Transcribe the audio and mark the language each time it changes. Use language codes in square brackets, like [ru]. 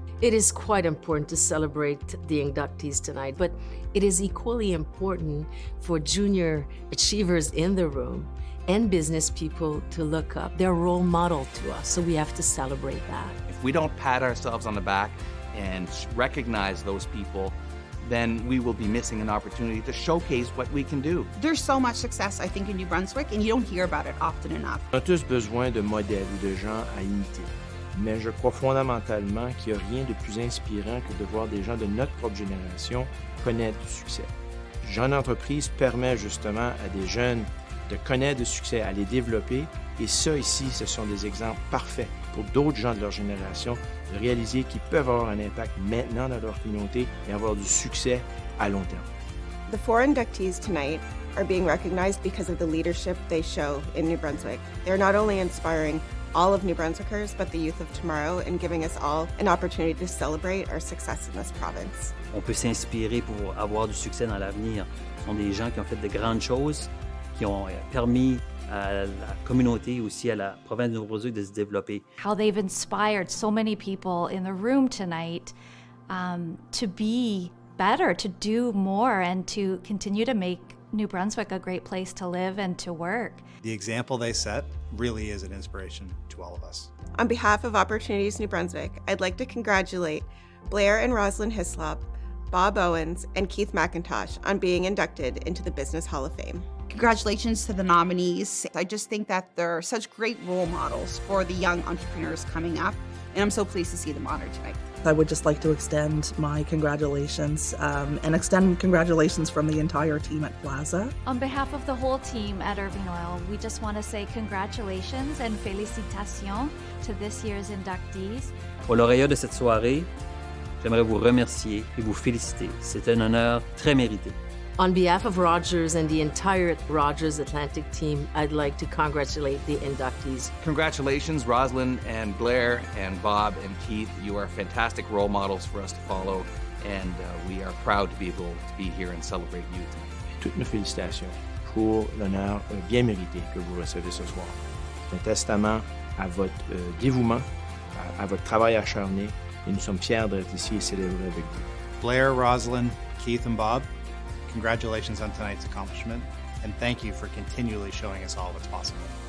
[en] It is quite important to celebrate the inductees tonight, but it is equally important for junior achievers in the room and business people to look up. They're a role model to us, so we have to celebrate that. If we don't pat ourselves on the back and recognize those people, then we will be missing an opportunity to showcase what we can do. There's so much success, I think, in New Brunswick, and you don't hear about it often enough. [fr] On a tous besoin de modèles ou de gens à imiter. Mais je crois fondamentalement qu'il n'y a rien de plus inspirant que de voir des gens de notre propre génération connaître du succès. Jeune Entreprise permet justement à des jeunes de connaître du succès, à les développer. Et ça, ici, ce sont des exemples parfaits pour d'autres gens de leur génération de réaliser qu'ils peuvent avoir un impact maintenant dans leur communauté et avoir du succès à long terme. [en] The 4 inductees tonight are being recognized because of the leadership they show in New Brunswick. They're not only inspiring all of New Brunswickers, but the youth of tomorrow, and giving us all an opportunity to celebrate our success in this province. [fr] On peut s'inspirer pour avoir du succès dans l'avenir. Ce sont des gens qui ont fait de grandes choses, qui ont permis à la communauté, aussi à la province de Nouveau-Brunswick de se développer. [en] How they've inspired so many people in the room tonight to be better, to do more, and to continue to make New Brunswick a great place to live and to work. The example they set really is an inspiration to all of us. On behalf of Opportunities New Brunswick, I'd like to congratulate Blair and Rosalind Hislop, Bob Owens, and Keith McIntosh on being inducted into the Business Hall of Fame. Congratulations to the nominees. I just think that they're such great role models for the young entrepreneurs coming up, and I'm so pleased to see them honored tonight. I would just like to extend my congratulations and extend congratulations from the entire team at Plaza. On behalf of the whole team at Irving Oil, we just want to say congratulations and félicitations to this year's inductees. [fr] Aux lauréats de cette soirée, j'aimerais vous remercier et vous féliciter. C'est un honneur très mérité. [en] On behalf of Rogers and the entire Rogers Atlantic team, I'd like to congratulate the inductees. Congratulations, Rosalind and Blair and Bob and Keith. You are fantastic role models for us to follow, and we are proud to be able to be here and celebrate you tonight. [fr] Toutes mes félicitations pour l'honneur bien mérité que vous recevez ce soir. C'est un testament à votre dévouement, à votre travail acharné, et nous sommes fiers d'être ici et célébrer avec vous. [en] Blair, Rosalind, Keith, and Bob, congratulations on tonight's accomplishment, and thank you for continually showing us all what's possible.